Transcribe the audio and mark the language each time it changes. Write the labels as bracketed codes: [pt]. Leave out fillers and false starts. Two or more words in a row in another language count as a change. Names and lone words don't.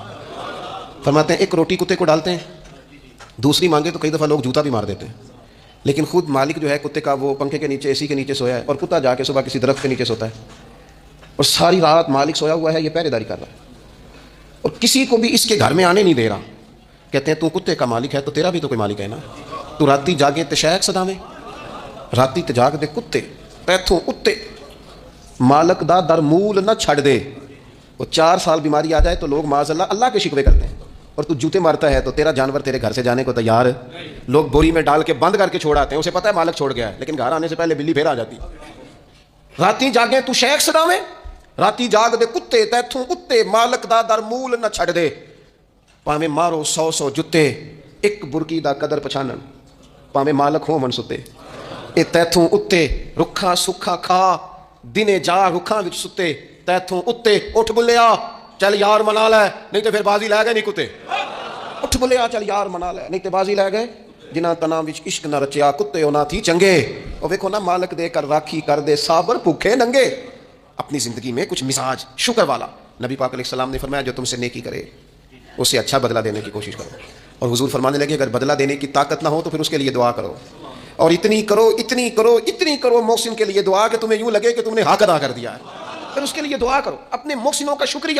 [ur] فرماتے ہیں ایک روٹی کتے کو ڈالتے ہیں، دوسری مانگے تو کئی دفعہ لوگ جوتا بھی مار دیتے ہیں، لیکن خود مالک جو ہے کتے کا وہ پنکھے کے نیچے اے سی کے نیچے سویا ہے، اور کتا جا کے صبح کسی درخت کے نیچے سوتا ہے، اور ساری رات مالک سویا ہوا ہے، یہ پہرے داری کر رہا ہے، اور کسی کو بھی اس کے گھر میں آنے نہیں دے رہا۔ کہتے ہیں تو کتے کا مالک ہے تو تیرا بھی تو کوئی مالک ہے نا۔ [pa] تو راتی جاگے تشیک صدامے، راتی تجاگ دے کتے تیتھوں اتے، مالک دا در مول نہ چھڑ دے۔ [ur] وہ 4 سال بیماری آ جائے تو لوگ معاذ اللہ اللہ کے شکوے کرتے ہیں، اور تو جوتے مارتا ہے تو تیرا جانور تیرے گھر سے جانے کو تیار ہے۔ لوگ بوری میں ڈال کے بند کر کے چھوڑ آتے ہیں، اسے پتہ ہے مالک چھوڑ گیا ہے، لیکن گھر آنے سے پہلے بلی پھر آ جاتی۔ [pa] راتی جاگے تو شیخ صدامے، راتی جاگ دے کتے تیتھوں اتے، مالک دا در مول نہ چھڑ دے۔ پاویں مارو 100 جتے، ایک برکی دا قدر پچھانن، پاویں مالک ہو من ستے۔ اے تیتھوں اتے رکھا سکھا کھا، دنے جا رکھاں وچ ستے، تیتھوں اتے اٹھ بلیا چل یار منا لے، نہیں تو پھر بازی لے گئے نہیں کتے۔ اٹھ بلیا چل یار منا لے، نہیں تو بازی لے گئے۔ جنہاں تناں وچ عشق نہ رچیا کتے انہاں تھی چنگے۔ اور ویکھو نا مالک دے کر راکھی کر دے صابر بھوکے ننگے۔ [ur] اپنی زندگی میں کچھ مزاج شکر والا، نبی پاک علیہ السلام نے فرمایا جو تم سے نیکی کرے اسے اچھا بدلہ دینے کی کوشش کرو۔ اور حضور فرمانے لگے اگر بدلہ دینے کی طاقت نہ ہو تو پھر اس کے لیے دعا کرو، اور اتنی کرو اتنی کرو اتنی کرو محسن کے لیے دعا کہ تمہیں یوں لگے کہ تم نے حق ادا کر دیا ہے، پھر اس کے لیے دعا کرو اپنے محسنوں کا شکریہ۔